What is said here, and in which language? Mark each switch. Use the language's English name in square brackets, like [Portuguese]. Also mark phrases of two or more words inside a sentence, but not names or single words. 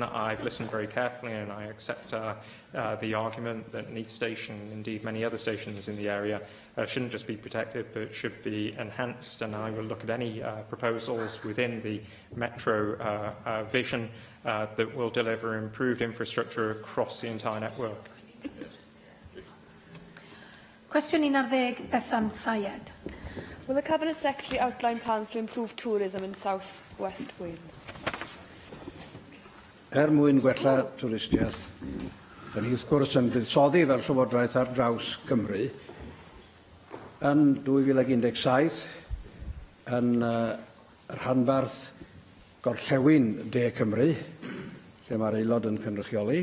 [English] I've listened very carefully, and I accept the argument that Neath Station, indeed many other stations in the area, shouldn't just be protected but should be enhanced, and I will look at any proposals within the metro vision that will deliver improved infrastructure across the entire network. [Welsh] Cwestiwn 11, Bethan Syed. [English] Will the Cabinet Secretary outline plans to improve tourism in South West Wales? [Welsh] Mwyn gwella twristiaeth, da ni wrth gwrs yn buddsoddi fel Llywodraeth ar draws Cymru yn 2017 yn rhanbarth gorllewin De Cymru, lle mae'r aelod yn cynrychioli.